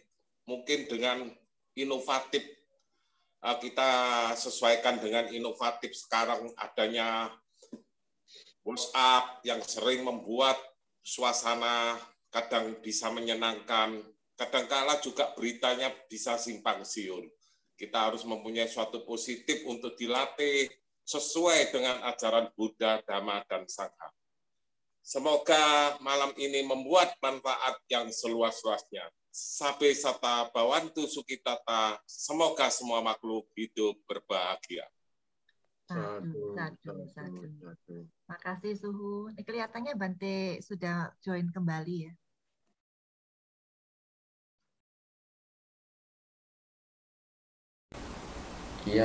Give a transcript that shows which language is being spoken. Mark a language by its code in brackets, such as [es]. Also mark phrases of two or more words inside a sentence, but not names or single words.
[id] Mungkin dengan inovatif kita sesuaikan dengan inovatif sekarang adanya WhatsApp yang sering membuat suasana kadang bisa menyenangkan, kadangkala juga beritanya bisa simpang siur. Kita harus mempunyai suatu positif untuk dilatih sesuai dengan ajaran Buddha, Dhamma, dan Sangha. Semoga malam ini membuat manfaat yang seluas-luasnya. [pi] Sabe sata bawantu sukitata, [id] semoga semua makhluk hidup berbahagia. Satu. Makasih Suhu. Ini kelihatannya Bante sudah join kembali ya. Iya.